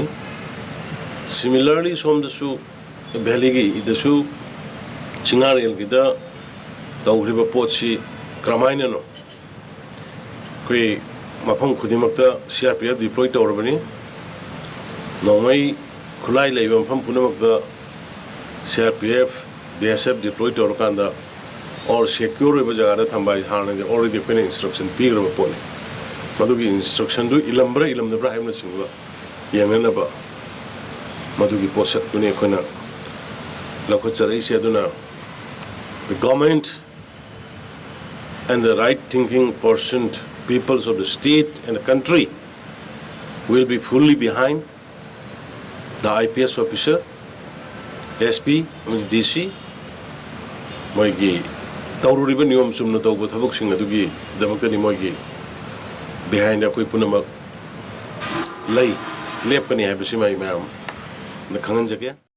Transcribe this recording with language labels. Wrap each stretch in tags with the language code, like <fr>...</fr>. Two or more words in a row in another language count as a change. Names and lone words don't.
<mni>ꯁꯤꯃꯤꯂꯔꯂꯤ ꯁꯣꯝꯗꯁꯨ ꯚꯦꯂꯤꯒꯤꯗꯁꯨ ꯆꯤꯡꯉꯥꯔꯦꯜꯒꯤꯗ ꯇꯧꯈ꯭ꯔꯤꯕ ꯄꯣꯠꯁꯤ ꯀꯔꯝꯍꯥꯏꯅꯅꯣ ꯑꯩꯈꯣꯏ ꯃꯐꯝ ꯈꯨꯗꯤꯡꯃꯛꯇ CRPF ꯗꯤꯄ꯭ꯂꯣꯏ ꯇꯧꯔꯕꯅꯤ ꯅꯣꯡꯃꯩ ꯈꯨꯠꯂꯥꯏ ꯂꯩꯕ ꯃꯐꯝ ꯄꯨꯝꯅꯃꯛꯇ CRPF BSF ꯗꯤꯄ꯭ꯂꯣꯏ ꯇꯧꯔꯀꯥꯟꯗ</mni> <en>or secure</en> <mni>ꯑꯣꯏꯕ ꯖꯒꯥꯗ ꯊꯝꯕ ꯍꯥꯟꯅꯗꯤ already ꯑꯩꯈꯣꯏꯅ instruction ꯄꯤꯈ꯭ꯔꯕ ꯄꯣꯠꯅꯤ ꯃꯗꯨꯒꯤ instructionꯗꯨ ꯏꯂꯝꯕ꯭ꯔꯥ ꯏꯂꯝꯗꯕ꯭ꯔꯥ ꯍꯥꯏꯕꯅꯆꯤꯡꯕ ꯌꯦꯡꯅꯅꯕ ꯃꯗꯨꯒꯤ ꯄꯣꯠꯁꯛꯇꯨꯅꯤ ꯑꯩꯈꯣꯏꯅ ꯂꯧꯈꯠꯆꯔꯛꯏꯁꯦ ꯑꯗꯨꯅ</mni> <en>the government and the right thinking peoples of the state and the country will be fully behind the IPS officer SP DC</en> <mni>ꯃꯣꯏꯒꯤ ꯇꯧꯔꯨꯔꯤꯕ ꯅꯤꯌꯣꯝ ꯆꯨꯝꯅ ꯇꯧꯕ ꯊꯕꯛꯁꯤꯡ ꯑꯗꯨꯒꯤ ꯗꯃꯛꯇꯅꯤ ꯃꯣꯏꯒꯤ ꯕꯤꯍꯥꯏꯟꯗ ꯑꯩꯈꯣꯏ ꯄꯨꯝꯅꯃꯛ ꯂꯩ ꯂꯦꯞꯀꯅꯤ ꯍꯥꯏꯕꯁꯤ ꯃꯌꯥꯝꯅ ꯈꯪꯍꯟꯖꯒꯦ</mni>